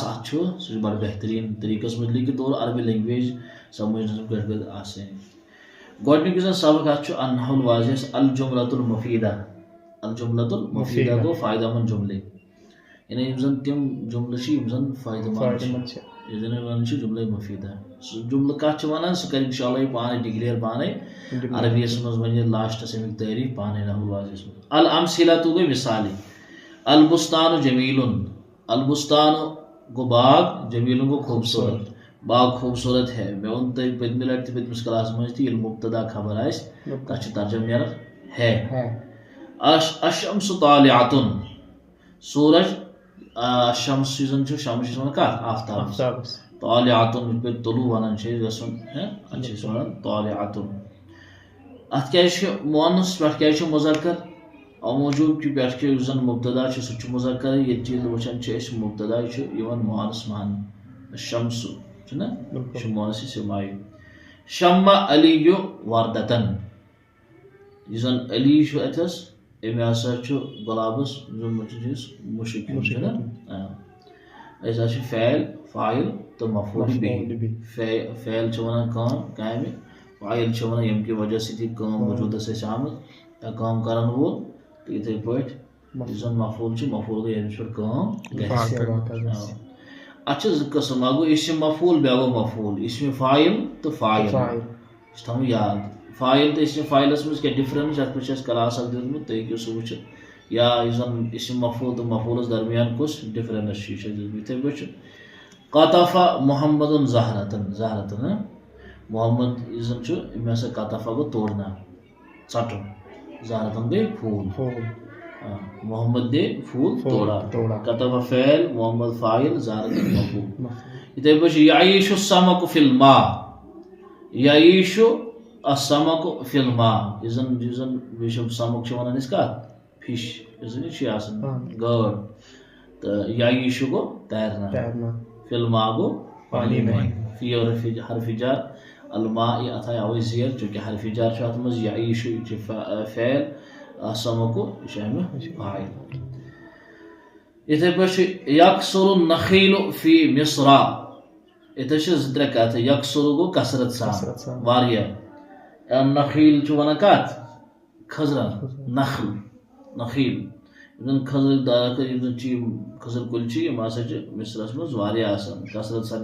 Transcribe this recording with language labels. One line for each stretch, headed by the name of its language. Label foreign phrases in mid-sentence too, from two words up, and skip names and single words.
Kashmiri: ات سہ بڑ بہترین طریقس منٛز لیکھِتھ اور عربی لینگویج سمجھنس پٮ۪ٹھ گژھِ آسٲنی گۄڈنیُک یُس زن سبق ات
Arabic: النحو الواضح الجملۃ المفیدہ الجملۃ المفیدہ
Kashmiri: گوٚو فٲیدٕ مند جملے یعنی یِم زن تِم جملہٕ چھِ یِم زن فٲیدٕ مند چھِ یتھ زن ونان چھِ جملے مفیدہ سُہ جملہٕ کتھ چھِ ونان سُہ کرِ انشاءاللہ یہِ پانے ڈکلیئر پانے عربیس منٛز ونہِ لاسٹس امیُک تعریف پانے نحو الواضحس منٛز الامثلۃ گوٚو مثالے
Arabic: البستان جمیل البستان
Kashmiri: گو باغ جمیل گو
Urdu: خوبصورت باغ خوبصورت ہے
Kashmiri: میں وون تۄہہِ پٔتمہِ لٹہِ تہِ پٔتمِس کلاس منٛز تہِ ییٚلہِ مبتدا خبر آسہِ تتھ چھُ ترجمہ نیران ہے
Arabic: الشمس طالعۃ
Kashmiri: سورج شمس یُس زن چھُ شمس چھِ ونان کتھ آفتابس طالعۃ یِتھ پٲٹھۍ طلوع ونان چھِ أسۍ گژھُن اتھ چھِ أسۍ ونان طالعۃ اتھ کیازِ چھُ مؤنث پٮ۪ٹھ کیازِ چھُ مذکر او موجوب کہ پٮ۪ٹھ یُس زن مبتدا چھُ سُہ چھُ مذکر ییٚتہِ چھِ وٕچھان چھِ أسۍ مبتدا چھُ یِوان مؤنث ماننہٕ شمس چھُنہ یہِ چھُ مؤنث سمائی شمّ علی وردتن یُس زن علی چھُ اتھس أمۍ ہسا چھُ گۄلابس مُشک چھُنہ أسۍ ہسا چھِ فعل فاعل تہٕ مفعول بِہِی فعل چھِ ونان کٲم کامہِ فاعل چھِ ونان ییٚمہِ کہِ وجہ سۭتۍ یہِ کٲم وجوٗدس آسہِ آمٕژ یا کٲم کرن وول تہٕ یِتھٕے پٲٹھۍ یُس زن مفعول چھُ مفعول گوٚو ییٚمِس پٮ۪ٹھ کٲم گژھِ اتھ چھِ زٕ قٕسم اکھ گوٚو اسم مفعول بیٛاکھ گوٚو مفعول اسم فاعل تہٕ فاعل یہِ چھُ تھاوُن یاد فاعل تہٕ اسم فاعلس منٛز کیٛاہ ڈفرنس یتھ پٮ۪ٹھ چھُ اسہِ کلاس اکھ دیُتمُت تُہۍ ہیٚکِو سُہ وٕچھِتھ یا یُس زن اسم مفعول تہٕ مفعولس درمیان کُس ڈفرنس چھُ یہِ چھُ دیُتمُت یِتھٕے پٲٹھۍ چھُ
Arabic: قطف محمد زہرتن
Kashmiri: محمد یُس زن چھُ أمۍ ہسا قطفہ گوٚو توڑنا ژٹُن زہرتن گٔے پھوٗل
Urdu: محمد دے پھول توڑا
Arabic: قطف فعل محمد فاعل زہرتن مفعول
Kashmiri: یِتھٕے پٲٹھۍ چھُ
Arabic: یعیش السمک فی الماء یعیش السمک فی الماء
Kashmiri: یُس زن بیٚیہِ چھُ سمک چھِ ونان أسۍ کتھ فِش یُس زن یہِ چھِ آسان گاڈ تہٕ یعیش گوٚو تیرنا فی الماء گوٚو
Urdu: پانی میں
Kashmiri: فی حرفِ جر الماء اتھ آیہِ اوے زیر چوٗنٛکہِ حرفِ جر چھُ اتھ منٛز یعیش یہِ چھُ فعل السمک یہِ چھُ امیُک فاعل یِتھٕے پٲٹھۍ چھُ
Arabic: یکثر النخیل فی مصر
Kashmiri: ییٚتٮ۪تھ چھِ زٕ ترٛےٚ کتھٕ یکثر گوٚو کثرت سان واریاہ نخیل چھُ ونان کتھ کھٔزرن نخیل یِم زن کھٔزرٕکۍ درخت یِم زن چھِ یِم کھٔزٕر کُلۍ چھِ یِم ہسا چھِ مصرس منٛز واریاہ آسان کثرت سان